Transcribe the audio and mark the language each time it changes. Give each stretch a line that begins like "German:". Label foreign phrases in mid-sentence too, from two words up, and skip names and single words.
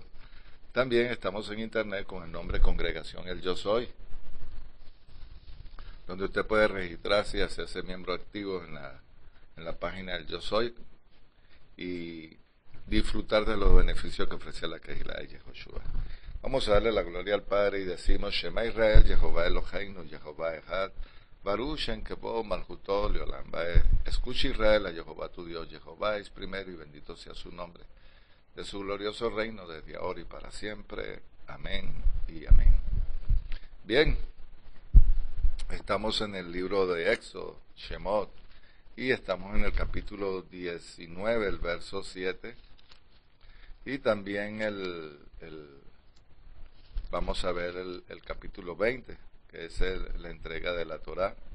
Spanish: También estamos en internet con el nombre Congregación El Yo Soy, donde usted puede registrarse y hacerse miembro activo en la página del Yo Soy y disfrutar de los beneficios que ofrece la Kehilá de Yehoshua. Vamos a darle la gloria al Padre y decimos:
Hebrew: שמע ישראל, יהוה אלהינו, יהוה אחד, ברוך שם כבוד מלכותו לעולם ועד.
Spanish: Escucha Israel a Jehová tu Dios, Jehová es primero y bendito sea su nombre, de su glorioso reino desde ahora y para siempre. Amén y amén. Bien, estamos en el libro de Éxodo, Shemot, y estamos en el capítulo 19, el verso 7, y también vamos a ver el capítulo 20, que es la entrega de la Torá.